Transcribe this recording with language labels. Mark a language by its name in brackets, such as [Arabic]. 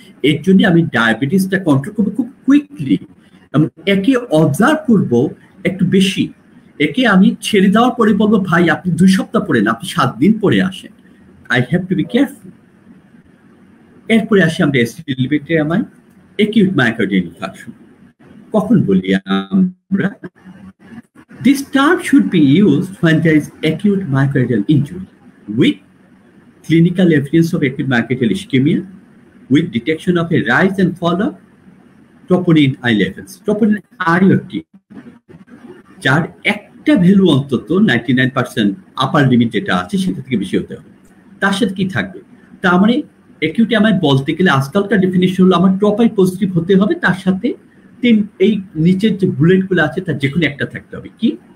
[Bangla] এর জন্য আমি ডায়াবেটিসটা কন্ট্রোল করবো খুব কুইকলি, এবং একে অবজার্ভ করব একটু বেশি। একে আমি ছেড়ে দেওয়ার পরে বলবো ভাই আপনি 2 সপ্তাহ পরে না, আপনি 7 দিন পরে আসেন, [English] I have to be careful. [Bangla] এরপরে আসি আমরা ST elevated MI, acute myocardial infarction. কখন বলি আমরা? [English] This term should be used when there is acute myocardial injury with clinical evidence of acute myocardial ischemia, with detection of a rise and fall of troponin I levels. [Bangla] Troponin I কি? যার একটা value অন্তত 99% আপার limit যেটা আছে সেটা থেকে বেশি হতে হবে। তার সাথে কি থাকবে? তার মানে অ্যাকিউট এমআই বলতে গেলে আজকালকার ডেফিনিশন হলো আমার ট্রপাই পজিটিভ হতে হবে, তার সাথে এই নিচের যে বুলেটগুলো আছে তার যে কোনো একটা থাকতে হবে। কি?